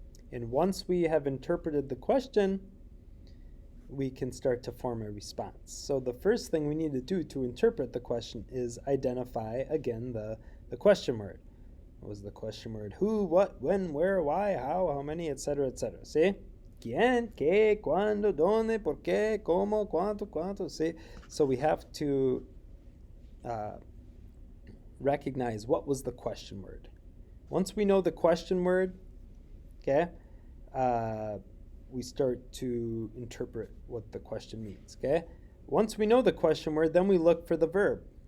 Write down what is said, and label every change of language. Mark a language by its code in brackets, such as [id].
[en] And once we have interpreted the question, we can start to form a response. So the first thing we need to do to interpret the question is identify, again, the question word. What was the question word? Who, what, when, where, why, how many, etc., etc. [es] See? ¿Quién? ¿Qué? ¿Cuándo? ¿Dónde? ¿Por qué? ¿Cómo? ¿Cuánto? ¿Cuánto? [en] See? So we have to recognize what was the question word. Once we know the question word, okay, we start to interpret what the question means, okay? Once we know the question word, then we look for the verb.